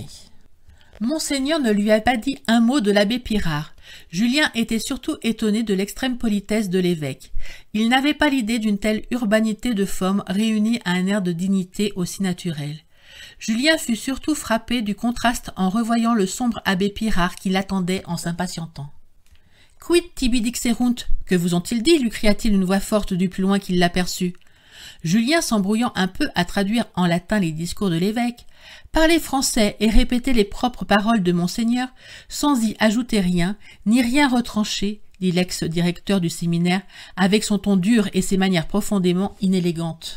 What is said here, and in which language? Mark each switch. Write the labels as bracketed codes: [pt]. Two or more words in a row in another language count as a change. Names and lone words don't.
[fr] Monseigneur ne lui a pas dit un mot de l'abbé Pirard. Julien était surtout étonné de l'extrême politesse de l'évêque. Il n'avait pas l'idée d'une telle urbanité de formes réunie à un air de dignité aussi naturel. Julien fut surtout frappé du contraste en revoyant le sombre abbé Pirard qui l'attendait en s'impatientant. [la] « Quid tibi dixerunt? [fr] Que vous ont-ils dit ?» lui cria-t-il d'une voix forte du plus loin qu'il l'aperçut. Julien, s'embrouillant un peu à traduire en latin les discours de l'évêque, parlait français et répétait les propres paroles de Monseigneur, sans y ajouter rien, ni rien retrancher, dit l'ex-directeur du séminaire, avec son ton dur et ses manières profondément inélégantes.